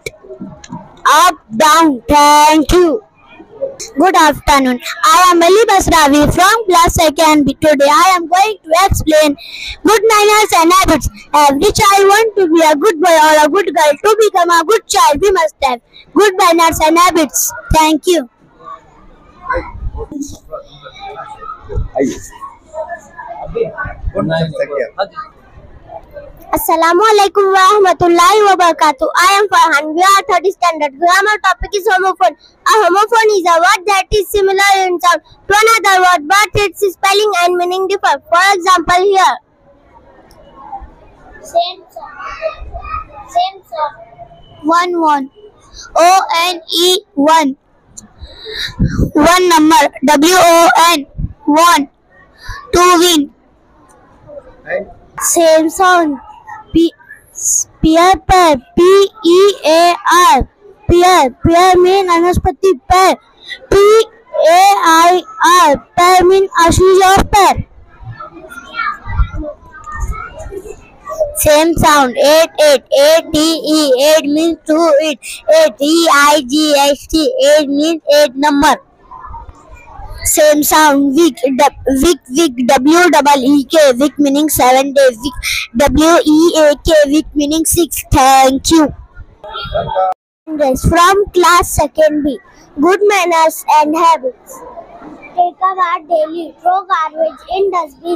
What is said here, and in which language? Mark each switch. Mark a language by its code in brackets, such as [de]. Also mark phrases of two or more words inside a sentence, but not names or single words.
[en] Up, down. Thank you. Good afternoon. I am Ali Basravi from class 2nd B. Today I am going to explain good manners and habits. Every child wants to be a good boy or a good girl. To become a good child, we must have good manners and habits. Thank you. [ar] السلام عليكم ورحمة الله وبركاته. [en] I am Farhan. We are 3rd standard. Grammar topic is homophone. A homophone is a word that is similar in sound to another word, but its spelling and meaning differ. For example, here. Same song. One. O-N-E, one. One number. W-O-N, one. Two win. Same sound. Pear, P-E-A-R. Pear mean anaspati pear. P-A-I-R. Pear mean ashes of pear. Same sound. 8. A-T-E. 8 means to eat. 8. E-I-G-H-T. 8 means 8 number. Same sound. Week. W-E-E-K. Week meaning 7 days. Week. W-E-A-K. Week meaning 6. Thank you. From class 2nd B. Good manners and habits. Take a bath daily. Throw garbage in dustbin.